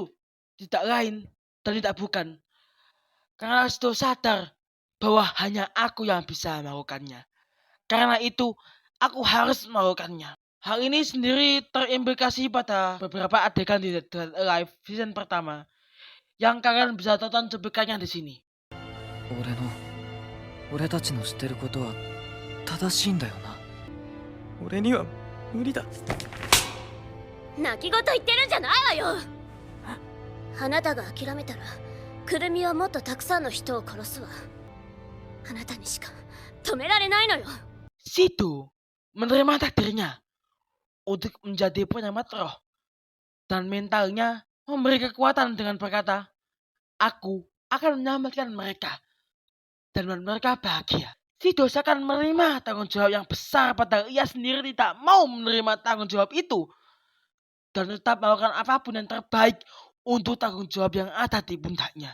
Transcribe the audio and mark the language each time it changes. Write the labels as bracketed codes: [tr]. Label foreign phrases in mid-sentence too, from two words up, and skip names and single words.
[id] Tidak lain dan tidak bukan karena Shito sadar bahwa hanya aku yang bisa melakukannya. Karena itu, aku harus melakukannya. Hal ini sendiri terimplikasi pada beberapa adegan di Dead Alive season pertama yang kalian bisa tonton cuplikannya di sini. [ja] 俺たちのしてることは正しいんだよな。俺には無理だ。泣き言言ってるんじゃないわよ。あなたが諦めたらくるみはもっとたくさんの人を殺すわ。あなたにしか止められないのよ。 [id] Shito menerima takdirnya untuk menjadi penyelamat roh dan mentalnya memberi kekuatan dengan berkata, aku akan menyelamatkan mereka dan membuat mereka bahagia. Shito akan menerima tanggung jawab yang besar padahal ia sendiri tidak mau menerima tanggung jawab itu dan tetap melakukan apapun yang terbaik untuk tanggung jawab yang ada di pundaknya.